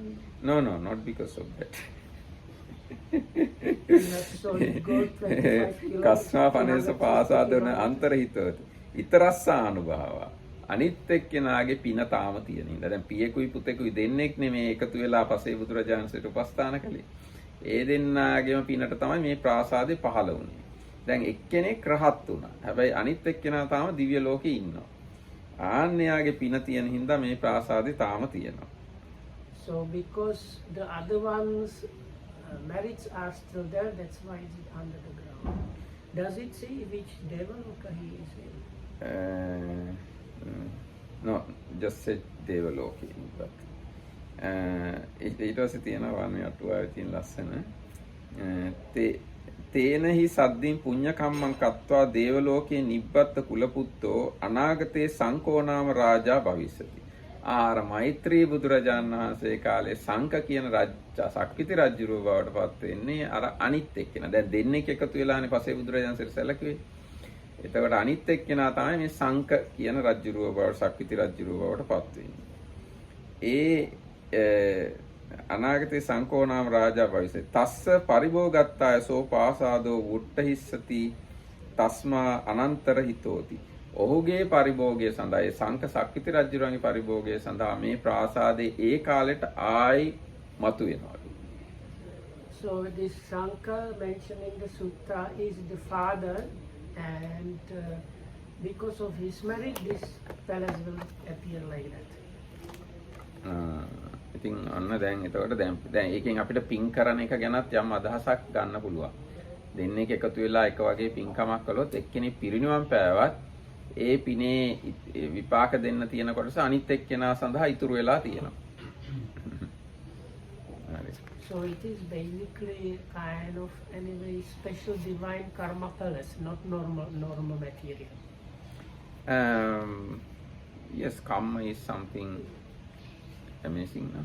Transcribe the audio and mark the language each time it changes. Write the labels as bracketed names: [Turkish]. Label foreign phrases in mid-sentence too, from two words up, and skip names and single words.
[English] No, not because of that. Solid gold 25 kilos. [Pali] කස්මා පනේස පාසාදෝන අන්තරහිතෝති. ඉතරස්සානුභාව. [Sinhala] අනිත් එක්කෙනාගේ පින තාම තියෙන ඉඳලා දැන් පියෙකුයි පුතෙකුයි දෙන්නෙක් නෙමේ එකතු වෙලා පසේ බුදුරජාණන්සේට උපස්ථාන කළේ. ඒ දෙන්නාගේම පිනට තමයි මේ ප්‍රාසාදේ පහළ වුණේ. දැන් එක්කෙනෙක් රහත් වුණා. හැබැයි අනිත් එක්කෙනා තාම දිව්‍ය ලෝකේ ඉන්නවා. ආන්‍යයාගේ පින තියෙන හින්දා මේ ප්‍රාසාදේ තාම තියෙනවා. [English] So because the other ones merits are still there, that's why it's under the ground. Does it say which Devaloka he is in? No, just said Devaloke. [Pali] But [Sinhala] ඊට පස්සේ තියෙනවා වන්නේ අටුවාවේ තියෙන ලස්සන [Pali] තේනහි සද්දින් පුඤ්ඤ කම්මං කତ୍වා දේවලෝකේ නිබ්බත්ත කුලපුත්තෝ අනාගතේ සංකෝනාම රාජා භවිස්සති. [Sinhala] ආර මෛත්‍රී බුදුරජාණන් වහන්සේ කාලේ සංක කියන රජා සක්විති රජුරුව බවට පත් වෙන්නේ අර අනිත් එක්කෙනා. දැන් දෙන්නෙක් එකතු වෙලානේ පස්සේ බුදුරජාණන් සැලකුවේ. එතකොට අනිත් එක්කෙනා තමයි මේ සංක කියන රජුරුව බවට සක්විති රජුරුව බවට පත් වෙන්නේ. [Pali] අනාගතේ සංකෝනාම රාජා භවිසේ තස්ස පරිභෝගත්තාය සෝ පාසාදෝ වුට්ටහිස්සති තස්මා අනන්තර හිතෝති. [Sinhala] ඔහුගේ පරිභෝගය සඳහා ඒ සංක සක්විති රජුරන්ගේ පරිභෝගය සඳහා මේ ප්‍රාසාදේ ඒ කාලෙට ආයි මතු වෙනවලු. [English] So this Sanka mentioned in the sutta is the father, and because of his merit this palace will appear like that. [Sinhala] ඉතින් අන්න දැන් එතකොට දැන් ඒකෙන් අපිට පින් කරන එක ගැනත් යම් අදහසක් ගන්න පුළුවන්. දෙන්නෙක් එකතු වෙලා එක වගේ පින්කමක් කළොත් එක්කෙනෙක් පිරිනිවන් පෑවත් ඒ පිනේ විපාක දෙන්න තියෙන කොටස අනිත් එක්කෙනා සඳහා ඉතුරු වෙලා තියෙනවා. [English] So it is basically kind of anyway special divine karma palace, not normal material. Yes, karma is something amazing, no?